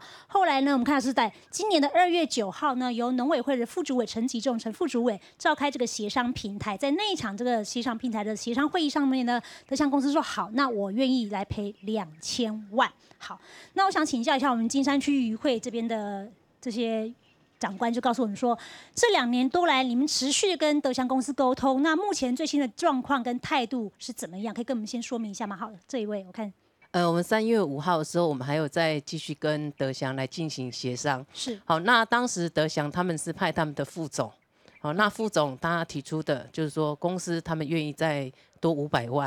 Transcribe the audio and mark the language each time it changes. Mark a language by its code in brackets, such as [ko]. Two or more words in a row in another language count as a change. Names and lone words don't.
[zh] 後來呢，我們看到是在今年的2月9號呢，由農委會的副主委陳吉仲陳副主委召開這個協商平台，在那一場這個協商平台的協商會議上面呢，德強公司說好，那我願意來賠2000萬。好，那我想請教一下我們金山區漁會這邊的這些長官就告訴我們說，這2年多來，你們持續跟德強公司溝通，那目前最新的狀況跟態度是怎麼樣？可以跟我們先說明一下嗎？好，這一位我看。我们3月5号的时候，我们还有再继续跟德祥来进行协商。是。好，那当时德祥他们是派他们的副总，好，那副总他提出的就是说，公司他们愿意再多500万